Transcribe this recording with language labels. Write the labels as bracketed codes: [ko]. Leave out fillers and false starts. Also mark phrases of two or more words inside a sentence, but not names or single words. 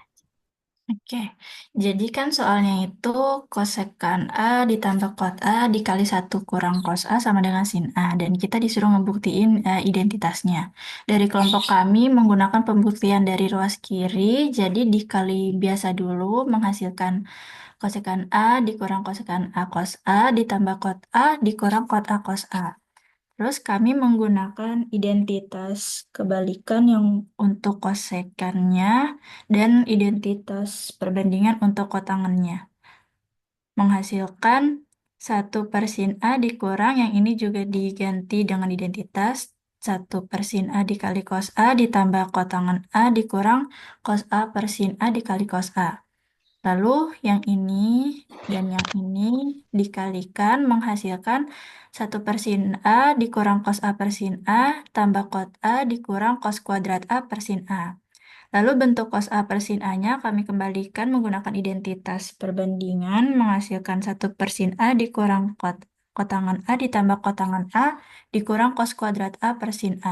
[id] Oke, jadi kan soalnya itu kosekan A ditambah kot A dikali 1 kurang cos A sama dengan sin A. Dan kita disuruh ngebuktiin identitasnya. Dari kelompok kami menggunakan pembuktian dari ruas kiri, jadi dikali biasa dulu menghasilkan kosekan A dikurang kosekan A cos A ditambah kot A dikurang kot A cos A. Terus kami menggunakan identitas kebalikan yang untuk kosekannya dan identitas perbandingan untuk kotangannya. Menghasilkan 1/sin A dikurang, yang ini juga diganti dengan identitas 1/sin A dikali cos A ditambah kotangan A dikurang cos A/sin A dikali cos A. Lalu yang ini dan yang ini dikalikan menghasilkan 1/sin A dikurang cos A/sin A tambah kot A dikurang cos kuadrat A/sin A. Lalu bentuk cos A/sin A-nya kami kembalikan menggunakan identitas perbandingan menghasilkan 1/sin A dikurang kotangan A ditambah kotangan A dikurang cos kuadrat A/sin A.